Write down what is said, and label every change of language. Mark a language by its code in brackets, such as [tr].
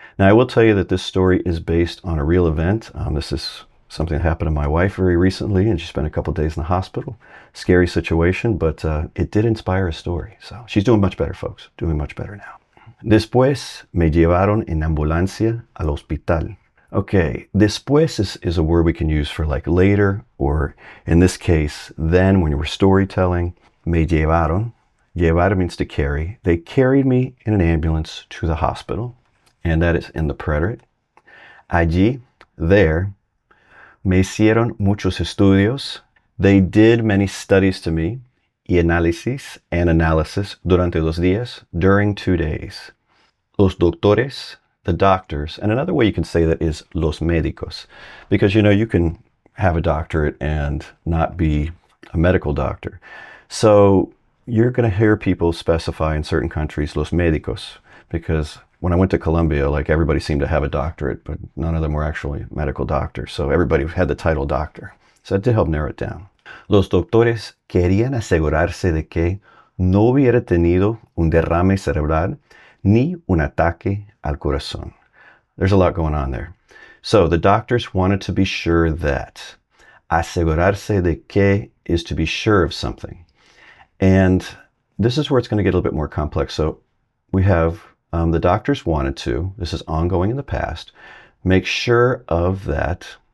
[en] Now, I will tell you that this story is based on a real event. This is something that happened to my wife very recently, and she spent a couple days in the hospital. Scary situation, but it did inspire a story. So she's doing much better, folks. Doing much better now. [es] Después me llevaron en ambulancia al hospital. [en] Okay, después is a word we can use for like later, or in this case, then when you were storytelling. [es] Me llevaron. [en] Llevar means to carry. They carried me in an ambulance to the hospital, and that is in the preterite. [es] Allí, there, me hicieron muchos estudios. [en] They did many studies to me, [es] y análisis [en] and analysis durante 2 días, during 2 days. Los doctores, the doctors, and another way you can say that is los médicos, because you know you can have a doctorate and not be a medical doctor. So you're going to hear people specify in certain countries los médicos, because when I went to Colombia, like everybody seemed to have a doctorate, but none of them were actually medical doctors. So everybody had the title doctor. So that did help narrow it down. [es] Los doctores querían asegurarse de que no hubiera tenido un derrame cerebral ni un ataque al corazón. [en] There's a lot going on there. So the doctors wanted to be sure that. Asegurarse de que is to be sure of something. And this is where it's going to get a little bit more complex. So we have the doctors wanted to, this is ongoing in the past, make sure of that.